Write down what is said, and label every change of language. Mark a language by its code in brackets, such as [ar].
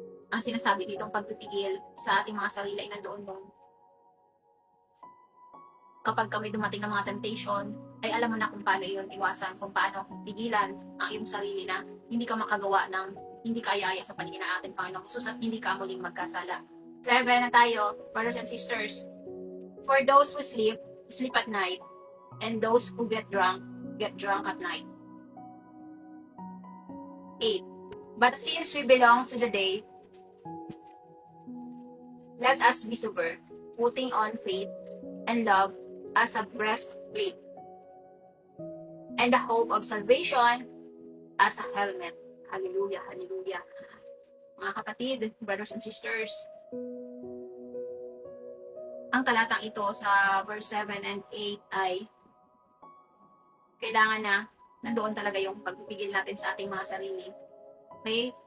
[tl] Ang sinasabi ditong pagpipigil sa ating mga sarili ay nandoon yung kapag kami dumating ng mga temptation, ay alam mo na kung paano yun iwasan, kung paano pigilan ang iyong sarili na hindi ka makagawa ng hindi kaya-aya sa paningin ng ating Panginoong Jesus at hindi ka muling magkasala. 7 na tayo, [en] brothers and sisters. For those who sleep, sleep at night. And those who get drunk at night. 8. But since we belong to the day, let us be sober, putting on faith and love as a breastplate, and the hope of salvation as a helmet. Hallelujah, hallelujah. [tl] Mga kapatid, [en] brothers and sisters, [tl] ang talatang ito sa [en] verse 7 and 8 [tl] ay kailangan na nandoon talaga yung pagpipigil natin sa ating mga sarili. Okay?